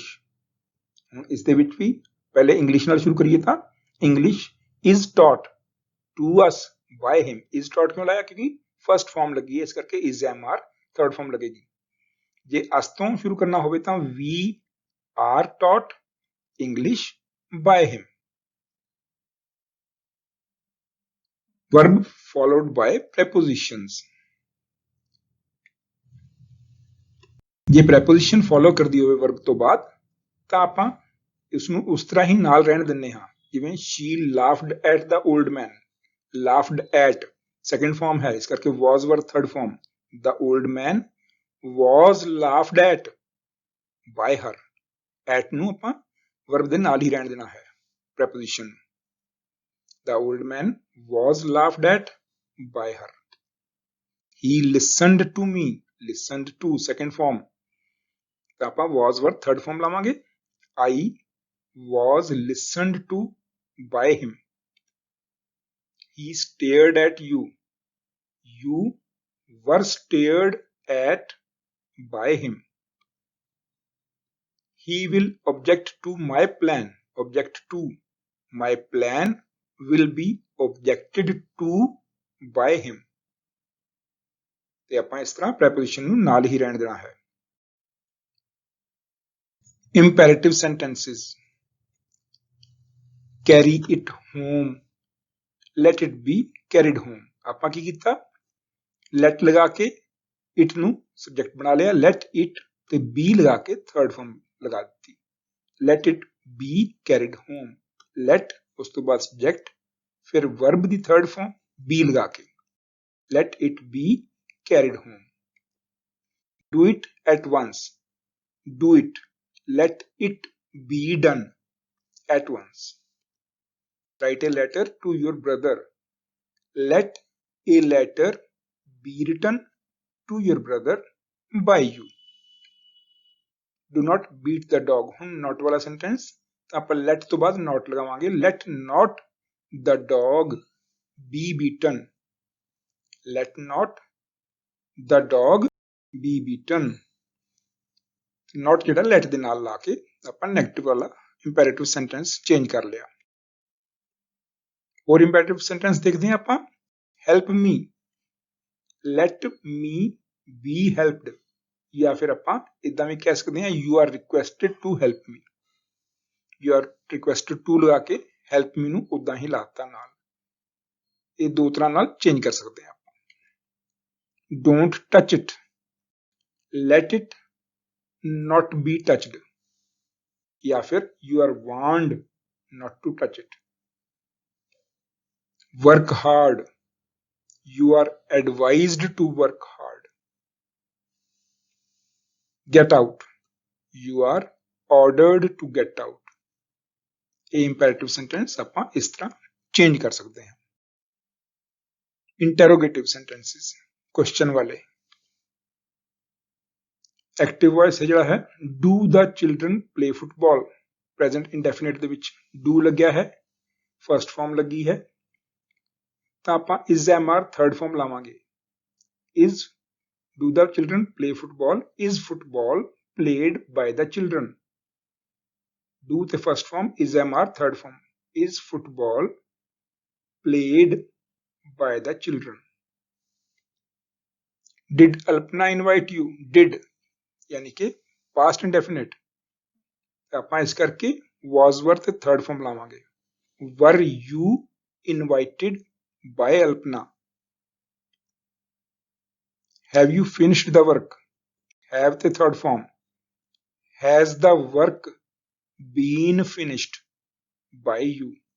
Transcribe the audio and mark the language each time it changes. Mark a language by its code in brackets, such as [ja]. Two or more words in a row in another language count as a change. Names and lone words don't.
[pa] ਹੁਣ ਇਸ ਦੇ ਵਿੱਚ ਵੀ ਪਹਿਲੇ ਇੰਗਲਿਸ਼ ਨਾਲ ਸ਼ੁਰੂ ਕਰੀਏ ਤਾਂ [en] English is taught to us by him। is taught [pa] ਕਿਉਂ ਲਾਇਆ? ਕਿਉਂਕਿ ਫਸਟ ਫਾਰਮ ਲੱਗੀ ਹੈ, ਇਸ ਕਰਕੇ [en] is am are [pa] ਥਰਡ ਫਾਰਮ ਲੱਗੇਗੀ। ਜੇ us ਤੋਂ ਸ਼ੁਰੂ ਕਰਨਾ ਹੋਵੇ ਤਾਂ [en] we are taught English by him। Verb followed by prepositions। [pa] ਜੇ [en] preposition follow [pa] ਕਰਦੀ ਹੋਵੇ verb ਤੋਂ ਬਾਅਦ ਤਾਂ ਆਪਾਂ ਇਸ ਨੂੰ ਉਸ ਤਰ੍ਹਾਂ ਹੀ ਨਾਲ ਰਹਿਣ ਦਿੰਦੇ ਹਾਂ, ਜਿਵੇਂ [en] she laughed at the old man। laughed at second form [pa] ਹੈ, ਇਸ ਕਰਕੇ [en] was were third form। the old man was laughed at by her। [pa] at ਨੂੰ ਆਪਾਂ verb ਦੇ ਨਾਲ ਹੀ ਰਹਿਣ ਦੇਣਾ ਹੈ preposition। [en] the old man was laughed at by her। he listened to me। listened to second form, [pa] ਤਾਂ ਆਪਾਂ [en] was were third form [pa] ਲਾਵਾਂਗੇ। [en] I was listened to by him। he stared at you। you were stared at by him। he will object to my plan। object to my plan will be objected to by him। [pa] ਤੇ ਆਪਾਂ ਇਸ ਤਰ੍ਹਾਂ preposition ਨੂੰ ਨਾਲ ਹੀ ਰਹਿਣ ਦੇਣਾ ਹੈ। [en] imperative sentences। carry it home। let it be carried home। [pa] ਆਪਾਂ ਕੀ ਕੀਤਾ? let ਲਗਾ ਕੇ it ਨੂੰ subject ਬਣਾ ਲਿਆ, [en] let it [pa] ਤੇ be ਲਗਾ ਕੇ [en] third form [pa] ਲਗਾ ਦਿੱਤੀ। [en] let it be carried home। let [pa] ਉਸ ਤੋਂ ਬਾਅਦ [en] subject, ਫਿਰ verb ਦੀ third form be [pa] ਲਗਾ ਕੇ [en] let it be carried home। do it at once। do it, let it be done at once। write a letter to your brother। let a letter be written to your brother by you। do not beat the dog। ਹੁਣ not ਵਾਲਾ sentence [pa] ਤਾਂ ਆਪਾਂ [en] let [pa] ਤੋਂ ਬਾਅਦ [en] not ਲਗਾਵਾਂਗੇ। let not the dog be beaten। let not the dog be beaten। [pa] not ਜਿਹੜਾ let ਦੇ ਨਾਲ ਲਾ ਕੇ ਆਪਾਂ ਨੈਗੇਟਿਵ ਵਾਲਾ [en] imperative sentence [pa] ਚੇਂਜ ਕਰ ਲਿਆ। ਹੋਰ [en] imperative sentence [pa] ਦੇਖਦੇ ਹਾਂ ਆਪਾਂ। [en] help me। let me be helped, [pa] ਜਾਂ ਫਿਰ ਆਪਾਂ ਇਦਾਂ ਵੀ ਕਹਿ ਸਕਦੇ ਹਾਂ [en] you are requested to help me। you are requested to [pa] ਲਗਾ ਕੇ [en] help me [pa] ਨੂੰ ਉਦਾਂ ਹੀ ਲਾਤਾ ਨਾਲ। ਇਹ ਦੋ ਤਰ੍ਹਾਂ ਨਾਲ ਚੇਂਜ ਕਰ ਸਕਦੇ ਹਾਂ ਆਪਾਂ। [en] don't touch it। let it not be touched, [pa] ਜਾਂ ਫਿਰ [en] you are warned not to touch it। work hard। you are advised to work hard। get out। you are ordered to get out। [pa] ਇਹ [en] imperative sentence [pa] ਆਪਾਂ ਇਸ ਤਰ੍ਹਾਂ ਚੇਂਜ ਕਰ ਸਕਦੇ ਹਾਂ। [en] interrogative sentences, question ਵਾਲੇ। active voice [pa] ਜਿਹੜਾ ਹੈ [en] do the children play football। present indefinite [pa] ਦੇ ਵਿੱਚ do ਲੱਗਿਆ ਹੈ, [en] first form [pa] ਲੱਗੀ ਹੈ, ਤਾਂ ਆਪਾਂ [en] is am are third form ਲਾਵਾਂਗੇ। is do the children play football। is football played by the children। do ਤੇ first form, is am are third form। is football played by the children। did Alpna invite you। did [pa] ਯਾਨੀ ਕਿ [en] past indefinite, [pa] ਆਪਾਂ ਇਸ ਕਰਕੇ [en] was were ਤੇ third form ਲਾਵਾਂਗੇ। were you invited by Alpna। have you finished the work। have ਤੇ third form। has the work been finished by you।